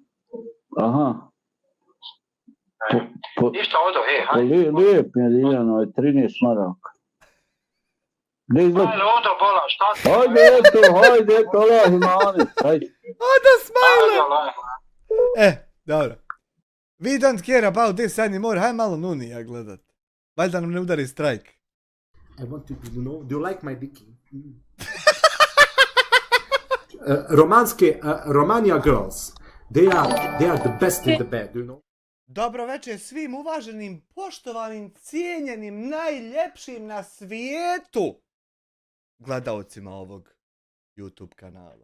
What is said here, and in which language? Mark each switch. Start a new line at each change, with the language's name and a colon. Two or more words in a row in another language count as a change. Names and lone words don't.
Bosnian: Aha. Ništa odo, hajde. Lijep mi je ljiljan, ovaj 13 maraka. Ne izgleda. Hajde, odo, bola, šta ti? Hajde, eto, Allah imani. Hajde. Oda Smajle! Hajde, Allah. Dobro.
English: We don't care about this anymore.
Bosnian: Hajde malo Nunija gledat. Valjda nam ne udari strajk.
English: I want to know, do you like my dicky? Romania girls, they are the best in the bed, you know?
Bosnian: Dobro večer svim uvaženim, poštovanim, cijenjenim, najljepšim na svijetu gledaocima ovog YouTube kanala.